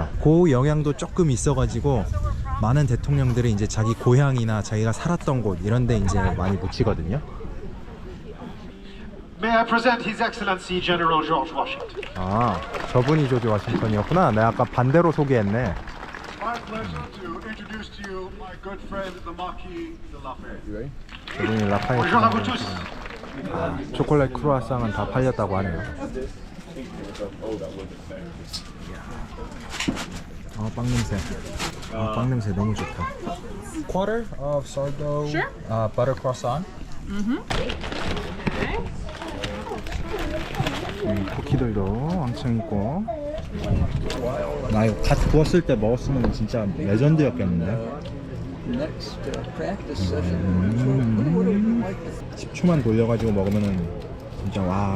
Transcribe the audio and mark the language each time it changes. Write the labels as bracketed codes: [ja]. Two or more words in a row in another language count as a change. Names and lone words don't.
[ko] 그 영향도 조금 있어가지고 많은 대통령들이 이제 자기 고향이나 자기가 살았던 곳 이런 데 이제 많이 묻히거든요. [en] May I present His Excellency General George Washington? [ko] 아, 저분이 조지 워싱턴이었구나. 내가 아까 반대로 소개했네. [en] My pleasure to introduce to you my good friend, the Marquis de Lafayette. [ko] 저분이 라파에트. [fr] Bonjour à vous tous. [ko] 아, 초콜릿 크루아상은 다 팔렸다고 하네요. 빵 냄새. 빵 냄새 너무 좋다. [en] Quarter of sourdough, butter croissant. [ko] 쿠키들도 왕창 있고. 나 이거 갓 구웠을 때 먹었으면 진짜 레전드였겠는데. 10초만 돌려가지고 먹으면은 진짜 와.